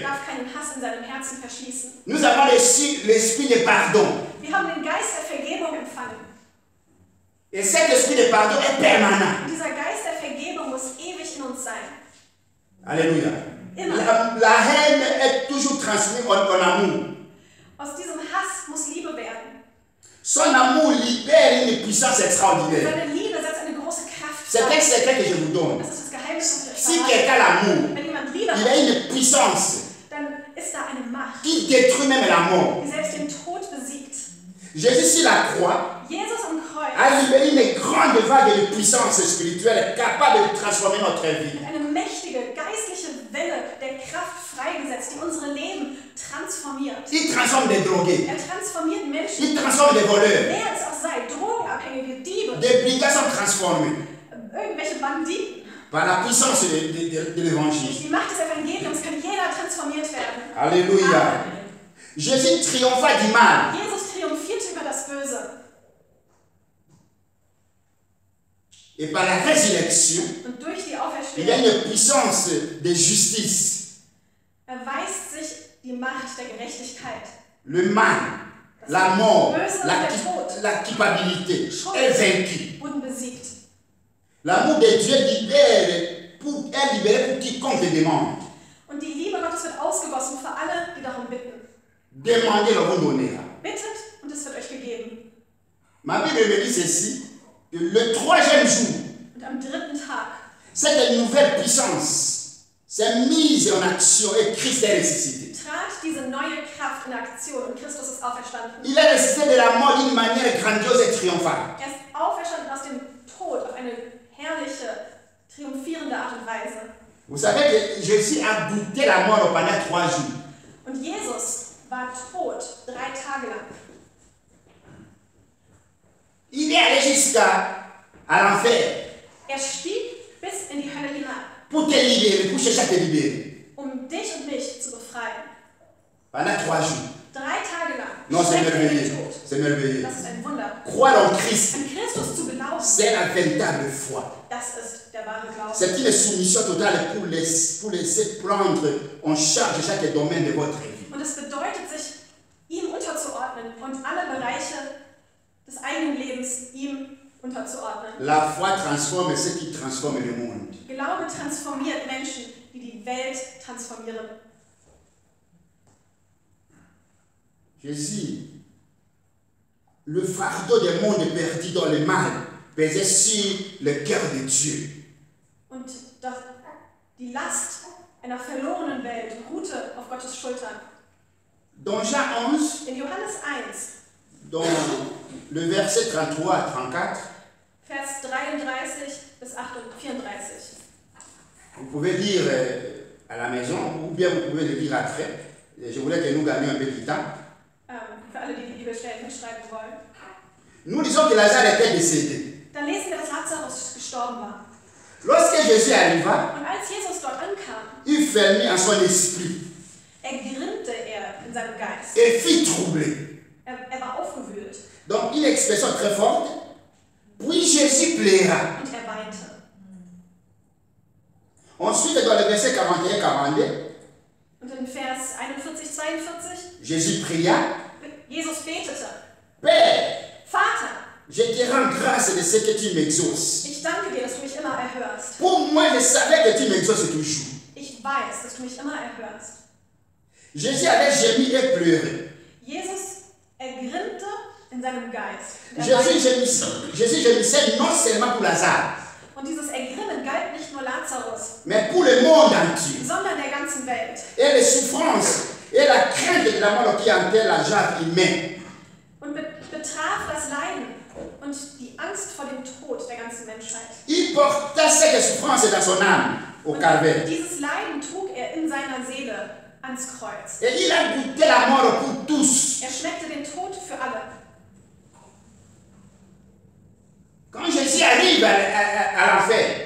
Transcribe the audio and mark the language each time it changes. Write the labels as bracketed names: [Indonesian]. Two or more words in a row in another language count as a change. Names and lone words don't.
[German] darf keinen Hass in seinem Herzen verschließen. [French] Nous avons reçu l'esprit de pardon. [German] Wir haben den Geist der Vergebung empfangen. [French] Et cet esprit de pardon est permanent. [German] Und dieser Geist der Vergebung muss ewig in uns sein. [French] Alléluia. [German] Immer. [French] La haine est toujours transmise en amour. [German] Aus diesem Hass muss Liebe werden. [French] Son amour libère une puissance extraordinaire. [German] Seine Liebe setzt eine große Kraft [French] C'est un [German] frei. [French] secret que je vous donne. [German] Das ist das Geheimnis, das ich euch [French] Si [German] verrate. [French] quelqu'un a l'amour, [German] Wenn jemand Liebe [French] il a [German] hat, [French] une puissance [German] dann ist da eine Macht, [French] qui détruit même la mort. [German] die selbst den Tod besiegt. [French] Jésus sur la croix [German] Jesus am Kreuz [French] a libéré une grande vague de puissance spirituelle capable de transformer notre vie. [German] hat eine mächtige geistliche Welle der Kraft freigesetzt, die unsere Leben transformiert. transformiert. [French] Il transforme des drogués. [German] Er transformiert Menschen, [French] Il transforme des voleurs. [German] wer es auch sei, Drogenabhängige, Diebe, [French] Des brigands sont transformés [German] irgendwelche Banditen. [French] par la puissance de l'évangile. [German] Durch die Macht des Evangeliums kann jeder transformiert werden. [French] Alléluia. [German] Amen. [French] Jésus triompha du mal. [German] Jesus triumphierte über das Böse. [French] Et par la résurrection, [German] Und durch die [French] il y a [German] Auferstehung [French] une puissance de justice. [German] erweist sich die Macht der Gerechtigkeit. [French] Le mal, la mort, [German] Böse [French] la, [German] und der Tod. [French] la culpabilité est vaincue. [German] Wurden besiegt. [French] L'amour de Dieu est libéré pour quiconque le demande. [German] Und die Liebe Gottes wird ausgegossen für alle, die darum bitten. [French] Demandez, le vous donnera. [German] Bittet und es wird euch gegeben. [French] Ma Bible me dit ceci, que le troisième jour, [German] Und am dritten Tag [French] cette nouvelle puissance s'est mise en action et Christ est ressuscité. [German] trat diese neue Kraft in Aktion und Christus ist auferstanden. [French] Il est ressuscité de la mort d'une manière grandiose et triomphale. [German] Er ist auferstanden aus dem Tod auf eine herrliche, triumphierende Art und Weise. [French] Vous savez que Jésus a goûté la mort pendant 3 jours. [German] Und Jesus war tot 3 Tage lang. [French] Il est allé jusqu'à l'enfer [German] Er stieg bis in die Hölle hinab, [French] pour te libérer, pour chercher à te libérer. [German] um dich und mich zu befreien. [French] Pendant 3 jours. [German] 3 Tage lang. [French] Non, c'est [German] Steckte er in [French] merveilleux. [German] den Tod. [French] C'est merveilleux. [German] Das ist ein Wunder. [French] Croire en Christ, [German] An Christus zu glauben, [French] c'est la véritable foi. [German] das ist der wahre Glaube. [French] C'est une soumission totale pour laisser prendre en charge chaque domaine de votre vie. [German] Und es bedeutet, sich ihm unterzuordnen und alle Bereiche des eigenen Lebens ihm unterzuordnen. [French] La foi transforme ce qui transforme le monde. [German] Glaube transformiert Menschen, die die Welt transformieren. [French] Jésus, le fardeau du monde perdu dans le mal pesait sur le cœur de Dieu. [German] Und die Last einer verlorenen Welt ruhte auf Gottes Schultern. [French] Dans Jean 11, [German] In Johannes 1, [French] dans le verset 33 à 34, [German] Vers 33 bis 34. [French] vous pouvez lire à la maison ou bien vous pouvez le lire après. Je voulais que nous gagnions un peu de temps. [German] Für alle, die die Bibelstellen mitschreiben wollen. [French] Nous disons que Lazare était décédé. [German] Da lesen wir, dass Lazarus gestorben war. [French] Lorsque Jésus arriva, [German] Und als Jesus dort ankam, [French] il fermit en son esprit [German] ergrimmte er in seinem Geist. [French] et fit troubler. [German] Er war aufgewühlt [French] Donc une expression très forte. Puis Jésus pleura. [German] und er weinte. [French] Ensuite, dans le verset 41-42, [German] Und in Vers 41, 42, [French] Jésus pria. [German] Jesus betete: [French] Père, [German] Vater, [French] je te rends grâce de ce que tu m'exauces. [German] ich danke dir, dass du mich immer erhörst. [French] Pour moi, je savais que tu m'exauces toujours. [German] Ich weiß, dass du mich immer erhörst. [French] Jésus avait gémi et pleuré. [German] Jesus ergrimmte in seinem Geist. Und er [French] Jésus gémissait non seulement pour Lazare, [German] Und dieses Ergrimmen galt nicht nur Lazarus, [French] mais pour le monde entier. [German] sondern der ganzen Welt. [French] Et les souffrances et la crainte de la mort qui hantait la genre humaine. [German] Und betraf das Leiden und die Angst vor dem Tod der ganzen Menschheit. [French] Il porta cette souffrance dans son âme au calvaire. [German] Dieses Leiden trug er in seiner Seele ans Kreuz. [French] Et il a goûté la mort pour tous. [German] Er schmeckte den Tod für alle. [French] Quand Jésus arrive à l'enfer,